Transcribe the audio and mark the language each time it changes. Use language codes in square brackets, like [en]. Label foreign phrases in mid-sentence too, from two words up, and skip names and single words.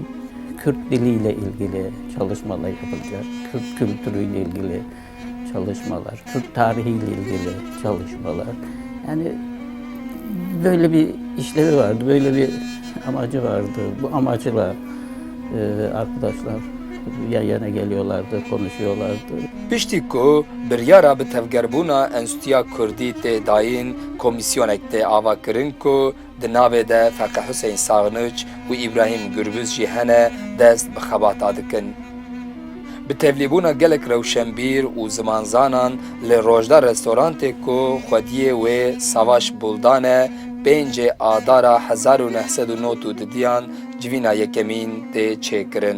[tr] Kürt diliyle ilgili çalışmalar yapılacak, Kürt kültürüyle ilgili çalışmalar, Kürt tarihiyle ilgili çalışmalar. Yani böyle bir işlevi vardı, böyle bir amacı vardı. Bu amacıyla arkadaşlar yan yana geliyorlardı, konuşuyorlardı. [ku] Piştî ku biryara bi tevgerbûna Enstitûya Kurdî tê dayîn komîsyoneke tê avakirin ku di navê de Feqih Hüseyin Saxniç û İbrahim Gürbüz jî hene dest bi xebata dikin. Bi tevlîbûna gelek rewşenbîr û zimanzanan li Rojda restorantê ku xwediyê wê Savaş Buldan e 5 Adara 1909 didiyan civîna yekemîn tê çêkirin.